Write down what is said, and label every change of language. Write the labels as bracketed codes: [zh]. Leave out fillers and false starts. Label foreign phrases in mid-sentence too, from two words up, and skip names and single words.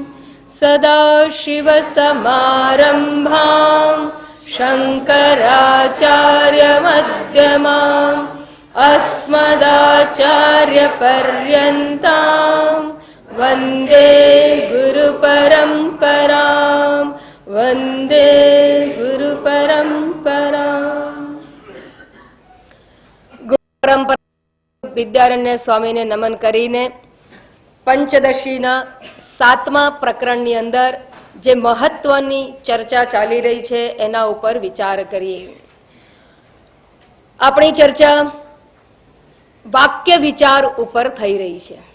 [sa] सदाशिवसमारम्भां शङ्कराचार्यमध्यमाम् अस्मदाचार्यपर्यन्तां वन्दे गुरुपरम्परां। वन्दे गुरुपरम्परां। [gu] गुरुपरम्परा વિદ્યારણ્ય સ્વામીને નમન કરીને પંચદશીના 7મા પ્રકરણની અંદર જે મહત્વની ચર્ચા ચાલી રહી છે એના ઉપર વિચાર કરીએ. આપણી ચર્ચા વાક્ય વિચાર ઉપર થઈ રહી છે.